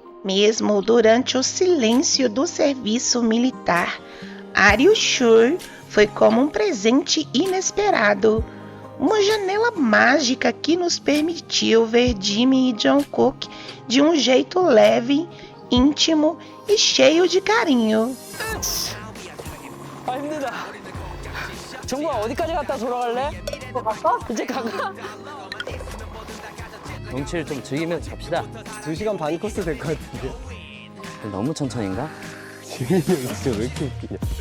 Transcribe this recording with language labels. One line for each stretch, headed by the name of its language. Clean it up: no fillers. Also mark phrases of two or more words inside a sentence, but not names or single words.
Portuguese: Mesmo durante o silêncio do serviço militar, Are You Sure? Foi como um presente inesperado, uma janela mágica que nos permitiu ver Jimin e Jungkook de um jeito leve, íntimo e cheio de carinho.
Korean: 아 힘들다. 정국아 어디까지 갔다 돌아갈래? 갔어? 이제 가가? 경치를 좀 즐기면서 갑시다. 2시간 반 코스 될 것 같은데. 너무 천천히인가? 지민이 형 진짜 왜 이렇게 웃기냐?